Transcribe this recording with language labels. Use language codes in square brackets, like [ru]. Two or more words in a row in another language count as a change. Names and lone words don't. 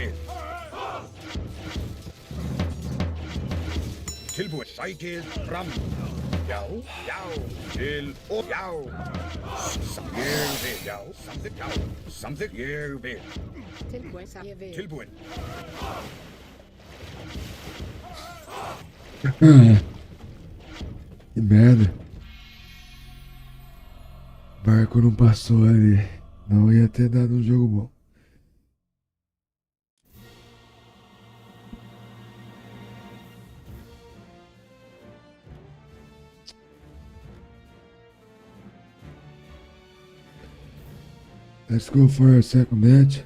[is] Já, ég vil. Tilbúin. Sækið fram. Já, já. Til og já. Ég vil. Já, samþykkt. Já, samþykkt. Ég vil. Tilbúin, ég vil. Tilbúin. [pt] Que merda. Barco não passou ali. Não ia ter dado um jogo bom. [en] Let's go for our second match.